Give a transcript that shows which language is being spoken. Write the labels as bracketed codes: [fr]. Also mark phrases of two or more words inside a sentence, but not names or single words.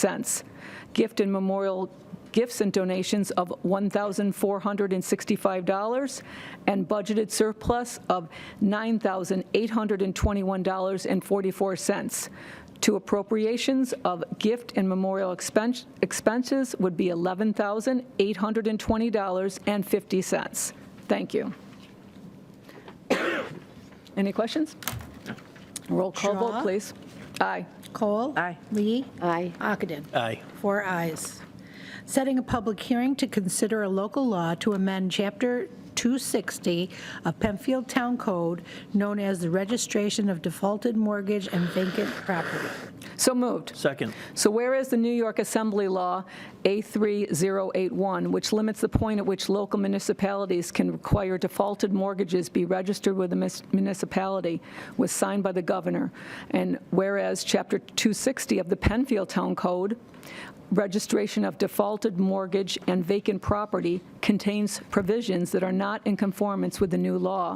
[en] Gift and memorial gifts and donations of $1,465 and budgeted surplus of $9,821.44. To appropriations of gift and memorial expenses would be $11,820.50. Thank you. Any questions? Roll call vote, Drawe? please. Aye. Kohl. Aye. Lee. Aye. Ockenden. Aye. 4 ayes. Setting a public hearing to consider a local law to amend Chapter 260 of Penfield Town Code, known as the Registration of Defaulted Mortgage and Vacant Property. So moved. Second. So whereas the New York Assembly Law A3081, which limits the point at which local municipalities can require defaulted mortgages be registered with the municipality, was signed by the governor, and whereas Chapter 260 of the Penfield Town Code, registration of defaulted mortgage and vacant property, contains provisions that are not in conformance with the new law.